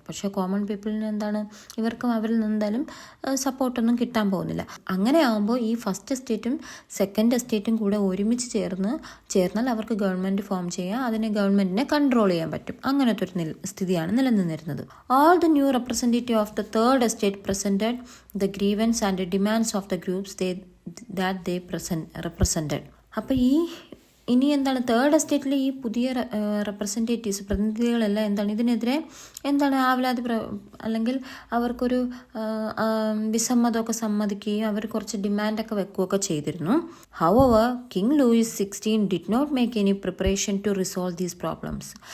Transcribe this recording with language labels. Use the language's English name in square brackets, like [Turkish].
[Malayalam] പക്ഷേ കോമൺ പീപ്പിളിന് എന്താണ്, ഇവർക്കും അവരിൽ നിന്നെന്തായാലും സപ്പോർട്ടൊന്നും കിട്ടാൻ പോകുന്നില്ല. അങ്ങനെ ആകുമ്പോൾ ഈ ഫസ്റ്റ് എസ്റ്റേറ്റും സെക്കൻഡ് എസ്റ്റേറ്റും കൂടെ ഒരുമിച്ച് ചേർന്നാൽ അവർക്ക് ഗവൺമെൻറ് ഫോം ചെയ്യാം, അതിനെ ഗവൺമെൻറ്റിനെ കൺട്രോൾ ചെയ്യാൻ പറ്റും. അങ്ങനത്തെ ഒരു സ്ഥിതിയാണ് നിലനിന്നിരുന്നത്. [English] All the new representative of the third estate presented the grievance and the demands of the groups that they represented. [Malayalam] അപ്പോൾ ഇനി എന്താണ്, തേർഡ് എസ്റ്റേറ്റിലെ ഈ പുതിയ റെപ്രസെൻറ്റേറ്റീവ്സ്, പ്രതിനിധികളെല്ലാം എന്താണ് ഇതിനെതിരെ ആവലാതി അല്ലെങ്കിൽ അവർക്കൊരു വിസമ്മതമൊക്കെ സമ്മതിക്കുകയും അവർ കുറച്ച് ഡിമാൻഡൊക്കെ വെക്കുകയൊക്കെ ചെയ്തിരുന്നു. [English] However king Louis 16 did not make any preparation to resolve these problems.